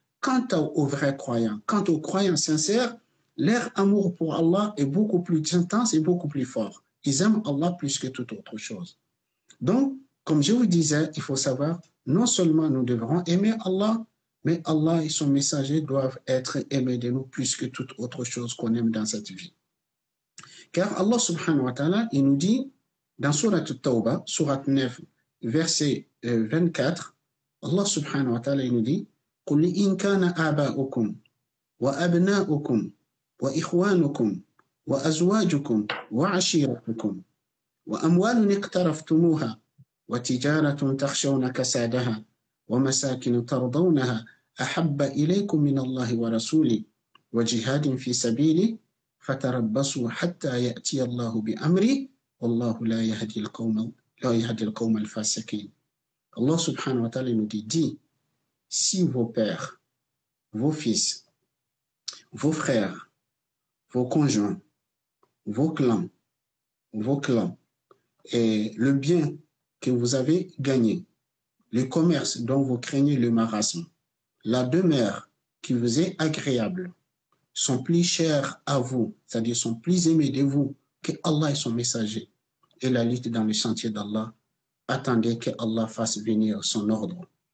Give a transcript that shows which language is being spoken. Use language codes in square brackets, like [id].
[fr] Quant aux vrais croyants, quant aux croyants sincères, leur amour pour Allah est beaucoup plus intense et beaucoup plus fort. Ils aiment Allah plus que toute autre chose. Donc, comme je vous disais, il faut savoir, non seulement nous devrons aimer Allah, mais Allah et son messager doivent être aimés de nous plus que toute autre chose qu'on aime dans cette vie. Car Allah subhanahu wa ta'ala, il nous dit dans Surat At-Tawbah, Surat 9, verset 24, Allah subhanahu wa ta'ala, il nous dit [ar] قل إن كان آباؤكم وأبناؤكم وإخوانكم وأزواجكم وعشيرتكم وأموال اقترفتموها وتجارة تخشون كسادها ومساكن ترضونها أحب إليكم من الله ورسوله وجهاد في سبيله فتربصوا حتى يأتي الله بأمره والله لا يهدي القوم الفاسقين. [fr] Allah subhanahu wa ta'ala nous dit, si vos pères, vos fils, vos frères, vos conjoints, vos clans, et le bien que vous avez gagné, le commerce dont vous craignez le marasme, la demeure qui vous est agréable, sont plus chers à vous, c'est-à-dire sont plus aimés de vous que Allah et son messager, et la lutte dans le sentier d'Allah, attendez que Allah fasse venir son ordre.